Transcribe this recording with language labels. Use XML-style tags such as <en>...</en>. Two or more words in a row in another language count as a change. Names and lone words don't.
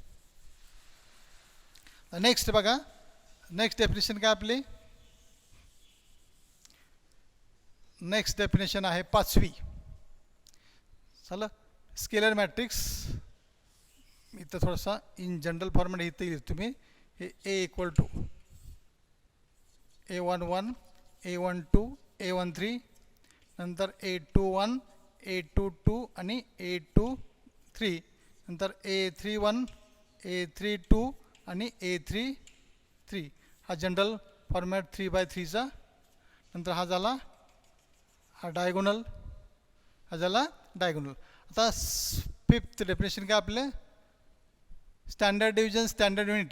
<mr>नेक्स्ट बघा,</mr> <en>next definition</en> <mr>काय आपली?</mr> <en>next definition</en> <mr>आहे 5वी. चला,</mr> <en>scalar matrix.</en> <mr>इथं थोडासा</mr> <en>in general format</en> <mr>इथं येईल तुम्ही. हे</mr> <en>A equal to</en> <mr>A11, A12, A13, नंतर A21, A22 आणि A23, नंतर A31, A32 आणि A33. हा</mr> <en>general format</en> <mr>3x3चा. नंतर हा झाला हा डायगोनल, हा झाला डायगोनल. आता</mr> <en>5th definition</en> <mr>काय आपले?</mr> <en>standard division, standard unit.</en>